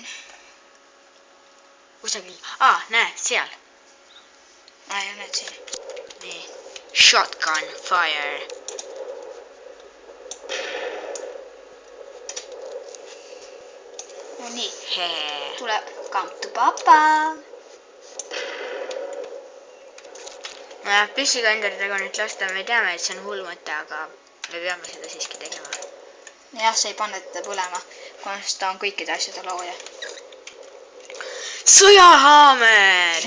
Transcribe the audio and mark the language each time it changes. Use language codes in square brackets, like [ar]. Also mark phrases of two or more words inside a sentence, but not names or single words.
[et] Kusagil. Näe, seal. Ja näed siin. [en] Nii. Shotgun fire. [et] No nii. Tule. [en] Come to papa. [et] Püssiga Ender Dragonit lasta, me teame, et see on hull mõte, aga me peame seda siiski tegema. Jah, see ei pane teda põlema, kuna ta on kõikide asjade looja. Sõjahaamer!